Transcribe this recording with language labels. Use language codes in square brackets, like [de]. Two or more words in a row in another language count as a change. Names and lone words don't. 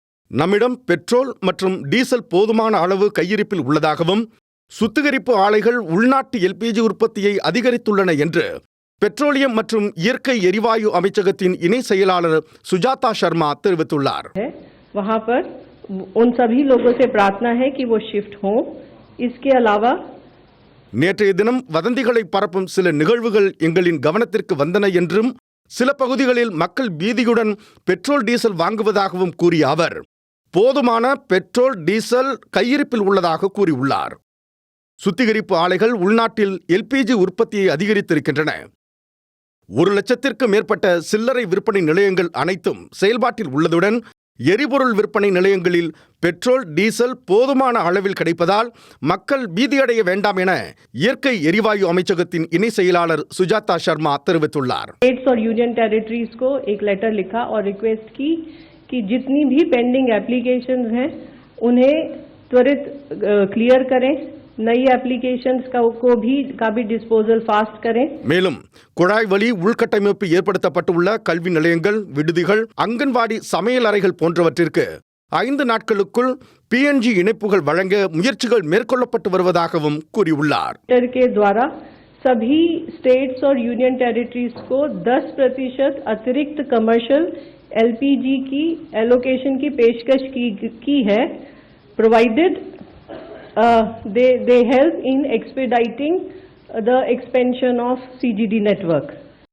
[ta] நம்மிடம் பெட்ரோல் மற்றும் டீசல் போதுமான அளவு கையிருப்பில் உள்ளதாகவும் சுத்திகரிப்பு ஆலைகள் உள்நாட்டு எல்பிஜி உற்பத்தியை அதிகரித்துள்ளன என்று பெட்ரோலியம் மற்றும் இயற்கை எரிவாயு அமைச்சகத்தின் இணை செயலாளர் சுஜாதா சர்மா தெரிவித்துள்ளார். [hi] वहां पर उन सभी लोगों से प्रार्थना है कि वो शिफ्ट हों. इसके अलावा [ta] நேற்றைய தினம் வதந்திகளை பரப்பும் சில நிகழ்வுகள் எங்களின் கவனத்திற்கு வந்தன என்றும் சில பகுதிகளில் மக்கள் பீதியுடன் பெட்ரோல் டீசல் வாங்குவதாகவும் கூறிய அவர் போதுமான பெட்ரோல் டீசல் கையிருப்பில் உள்ளதாக கூறியுள்ளார். சுத்திகரிப்பு ஆலைகள் உள்நாட்டில் எல்பிஜி உற்பத்தியை அதிகரித்திருக்கின்றன. 1,00,000க்கும் மேற்பட்ட சில்லறை விற்பனை நிலையங்கள் அனைத்தும் செயல்பாட்டில் உள்ளதுடன் எரிபொருள் விற்பனை நிலையங்களில் பெட்ரோல் டீசல் போதுமான அளவில் கிடைப்பதால் மக்கள் பீதியடைய வேண்டாம் என இயற்கை எரிவாயு அமைச்சகத்தின் இணை செயலாளர் சுஜாதா சர்மா தெரிவித்துள்ளார். [hi] स्टेट्स और [en] Union Territories [hi] को एक लेटर लिखा और रिक्वेस्ट की कि जितनी भी [en] pending applications [hi] हैं उन्हें त्वरित क्लियर करें. नई एप्लीकेशंस का भी [en] disposal fast [hi] करें. [ta] மேலும் குழாய் வழி உள்கட்டமைப்பு ஏற்படுத்தப்பட்டுள்ள கல்வி நிலையங்கள், விடுதிகள், அங்கன்வாடி சமையல் அறைகள் போன்றவற்றிற்கு 5 நாட்களுக்குள் PNG இணைப்புகள் வழங்க முயற்சிகள் மேற்கொள்ளப்பட்டு வருவதாகவும் கூறியுள்ளார். [hi] के द्वारा सभी स्टेट्स और [en] Union Territories [hi] को 10% अतिरिक्त [en] commercial LPG [hi] की एलोकेशन की पेशकश की है, [en] प्रोवाइडेड they help in expediting the expansion of CGD network.